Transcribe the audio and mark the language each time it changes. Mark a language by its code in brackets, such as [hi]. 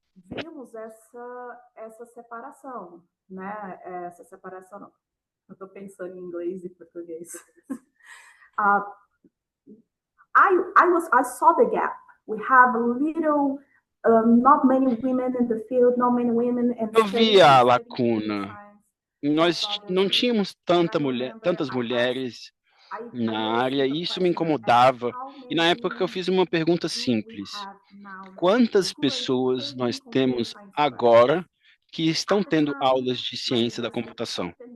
[pt] vimos essa separação, né? Essa separação, eu estou pensando em inglês e português. [en] I saw the gap. We have a little, not many women in the field, not many women in [pt] eu vi a lacuna. Nós não tínhamos tantas mulheres na área e isso me incomodava. E na época eu fiz uma pergunta simples: quantas pessoas nós temos agora que estão tendo aulas de ciência da computação?